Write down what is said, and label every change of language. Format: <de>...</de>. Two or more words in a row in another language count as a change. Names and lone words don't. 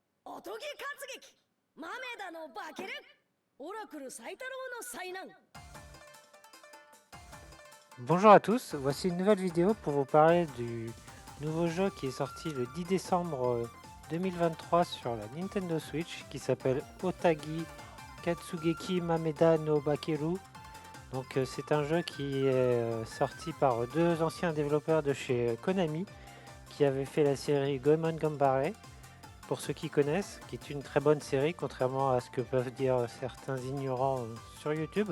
<ja>おとぎ活劇豆田の化けるオラクルサイタロウの災難</ja> <fr>Bonjour à tous, voici une nouvelle vidéo pour vous parler du nouveau jeu qui est sorti le 10 décembre 2023 sur la Nintendo Switch qui s'appelle Otagi Katsugeki Mameda no Bakeru. Donc c'est un jeu qui est sorti par deux anciens développeurs de chez Konami qui avaient fait la série Goemon Gambare, pour ceux qui connaissent, qui est une très bonne série contrairement à ce que peuvent dire certains ignorants sur YouTube.</fr>